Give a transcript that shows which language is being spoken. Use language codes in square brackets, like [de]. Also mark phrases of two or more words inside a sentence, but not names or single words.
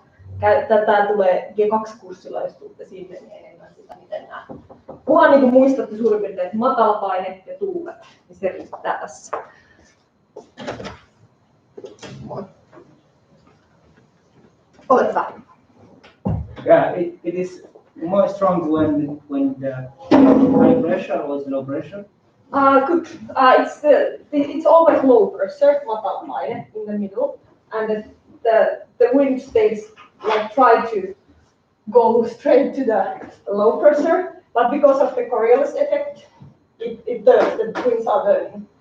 [fi] Tätä tulee G2-kurssilla, jos tuutte sinne, niin enemmän sitä, miten nämä. Kunhan niin muistatte suurin piirtein, että matala paine ja tuulet, niin se riittää tässä. Moi. Ole hyvä. [en] Yeah, it is more strong when the high pressure or low pressure. Good. It's always low pressure, [fi] matala paine [en] in the middle, and the wind stays like try to go straight to the low pressure, but because of the Coriolis effect, the winds are turning.